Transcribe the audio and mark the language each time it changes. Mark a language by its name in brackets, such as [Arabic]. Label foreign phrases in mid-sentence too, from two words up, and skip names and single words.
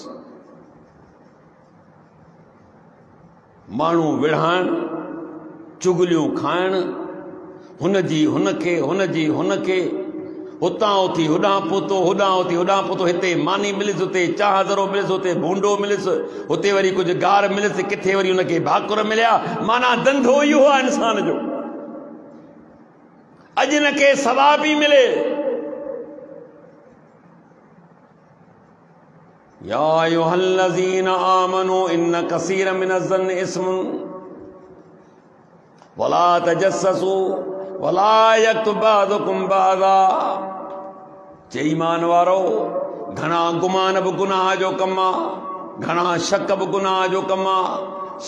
[Sindhi] माण्हू विढ़ाइण, चुगलियूं खाइण, हुनजी हुनखे, हुनजी हुनखे, हुतां उथी होॾां पहुतो, होॾां उथी होॾां पहुतो, हिते मानी मिलिस, हुते चाह ज़रो मिलिस, हुते भूंडो मिलिस, हुते वरी कुझु गार मिलिस, किथे वरी हुनखे भाकुर मिलिया। माना धंधो इहो आहे इंसान जो। अॼु हिनखे सवाब ई मिले। [Arabic] يا أيها الذين آمنوا إن كثيرا من الظن إثم ولا تجسسوا ولا يغتب بعضكم بعضا. [Sindhi] चई ईमान वारो, घणा गुमान बि गुनाह जो कमु आहे, घणा शक बि गुनाह जो कमु आहे।